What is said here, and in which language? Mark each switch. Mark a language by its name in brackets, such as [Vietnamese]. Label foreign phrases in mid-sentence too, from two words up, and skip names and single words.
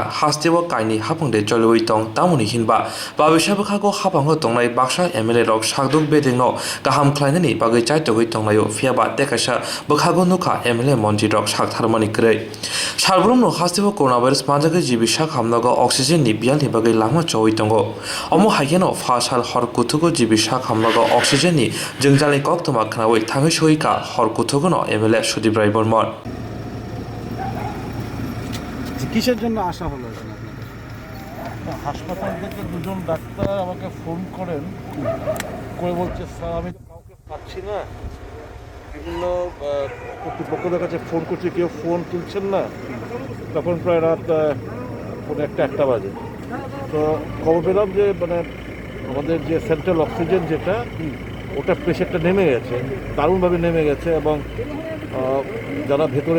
[Kok Borok] hastewo kaini hapangde joloi tong tamuni hinba babishabu khago hapango tongnai baksa MLA rok sakduk bedengno gaham khlainani bagai chaitogoi tonglayo fiaba dekasa bokhago nukha MLA monji rok saktharmani krei sarbromno hastewo coronavirus manjage jibi sakhamnago oxygen ni bialni bagai lama choi tongo omo haigeno fasal hor kutugo jibi sakhamnago oxygen ni jengjalni koktoma khnawai thangai soika hor kutugono MLA Sudip Rai Bormon [Bangla] কিসের জন্য আসা হলো এখানে আপনাদের? হাসপাতাল থেকে দুজন ডাক্তার আমাকে ফোন করেন করে বলছে স্যার আমি তো কাউকে পাচ্ছি না বিভিন্ন কর্তৃপক্ষদের কাছে ফোন করছি কেউ ফোন তুলছেন না তখন প্রায় রাত পৌনে একটা বাজে তো খবর পেলাম যে মানে আমাদের যে [English] central oxygen [Bangla] যেটা ওটা প্রেশারটা নেমে গেছে দারুণভাবে নেমে গেছে এবং যারা ভেতরে